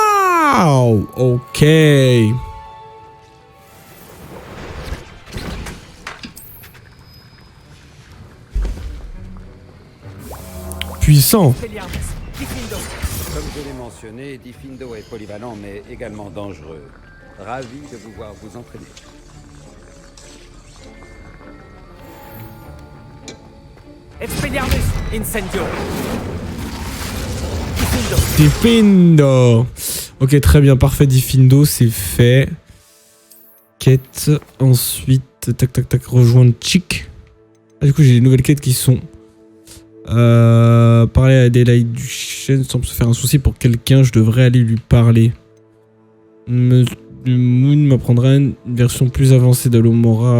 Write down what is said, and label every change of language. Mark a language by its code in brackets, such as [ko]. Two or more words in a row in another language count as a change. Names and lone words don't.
[fr] Waouh. Ok. Puissant. Comme je l'ai mentionné, Diffindo est polyvalent mais également dangereux. Ravi de vous voir vous entraîner. Expelliarmus Incendio. Diffindo. Ok, très bien, parfait. Diffindo, c'est fait. Quête. Ensuite, tac, tac, tac, rejoindre Chick. Ah, du coup, j'ai des nouvelles quêtes qui sont... parler à Adélaïde Duchesne semble se faire un souci pour quelqu'un. Je devrais aller lui parler. Moon m'apprendra une version plus avancée d'Alomora.